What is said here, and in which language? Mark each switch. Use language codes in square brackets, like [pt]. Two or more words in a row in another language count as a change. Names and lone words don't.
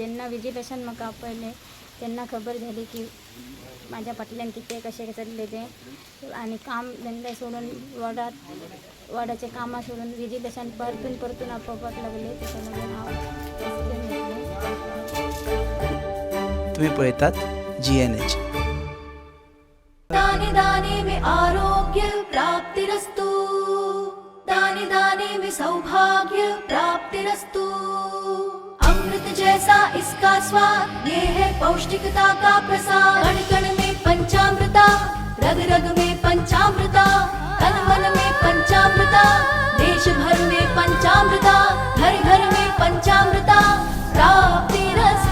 [kok] जेन्ना विजिलेशन म्हाका आपयलें तेन्ना खबर जाली की म्हाज्या फाटल्यान कितें कशें चल्लें तें. आनी काम धंदे सोडून वॉर्डाचें कामां सोडून विजिलेशन परतून आपोवपाक लागले. तेका लागून हांव डिसिजन घेतलें. तुम्ही पळयतात GNH. [hi] दाने दाने में आरोग्य प्राप्तिरस्तु, दाने दाने में सौभाग्य प्राप्तिरस्तु. अमृत जैसा इसका स्वाद, ये है पौष्टिकता का प्रसाद. कण कण में पंचामृता, रग रग में पंचामृता, तन मन में पंचामृता, देश भर में पंचामृता, घर घर में पंचामृता प्राप्तिरस्तु.